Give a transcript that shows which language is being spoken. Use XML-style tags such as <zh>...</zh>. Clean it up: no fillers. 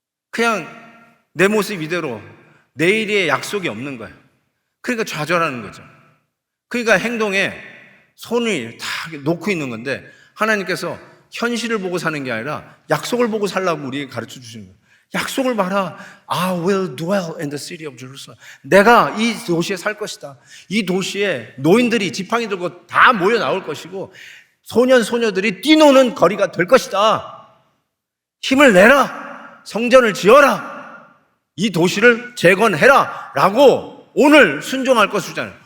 <ko>그냥 내 모습 이대로 내일의 약속이 없는 거예요. 그러니까 좌절하는 거죠. 그러니까 행동에 손을 다 놓고 있는 건데, 하나님께서 현실을 보고 사는 게 아니라 약속을 보고 살라고 우리에게 가르쳐 주시는 거예요. 약속을 봐라.</ko> <en>I will dwell in the city of Jerusalem.</en> <ko>내가 이 도시에 살 것이다. 이 도시에 노인들이 지팡이 들고 다 모여 나올 것이고, 소년 소녀들이 뛰노는 거리가 될 것이다. 힘을 내라. 성전을 지어라. 이 도시를 재건해라 라고 오늘 순종할 것이잖아요.</ko>